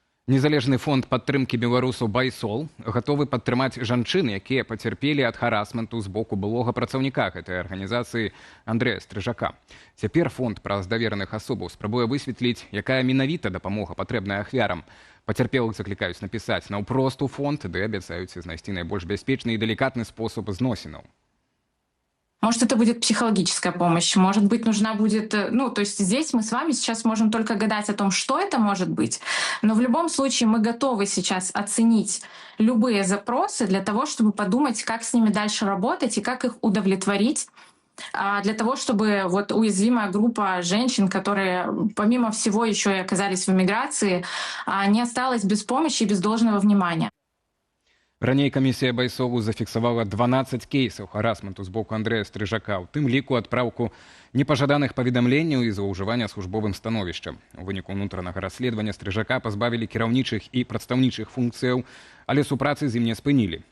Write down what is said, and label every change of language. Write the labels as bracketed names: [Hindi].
[Belarusian] Незалежны фонд падтрымкі беларусаў «Байсол» гатовы падтрымаць жанчын, якія пацярпелі ад харасменту з боку былога працаўніка гэтай арганізацыі Андрэя Стрыжака. Цяпер фонд праз давераных асобаў спрабуе высветліць, якая менавіта дапамога патрэбная ахвярам. Пацярпелых заклікаюць напісаць наўпрост у фонд, ды абяцаюць знайсці найбольш бяспечны і далікатны спосаб зносінаў. [Russian] Может, это будет психологическая помощь, может быть, нужна будет... то есть здесь мы с вами сейчас можем только гадать о том, что это может быть, но в любом случае мы готовы сейчас оценить любые запросы для того, чтобы подумать, как с ними дальше работать и как их удовлетворить, для того, чтобы вот уязвимая группа женщин, которые помимо всего еще и оказались в эмиграции, не осталась без помощи и без должного внимания. [Belarusian] Раней камісія «Байсолу» зафіксавала 12 кейсаў харасменту з боку Андрэя Стрыжака, у тым ліку адпраўку непажаданых паведамленняў і злоўжывання службовым становішчам. У выніку ўнутранага расследавання Стрыжака пазбавілі кіраўнічых і прадстаўнічых функцыяў, але супрацы з ім не спынілі.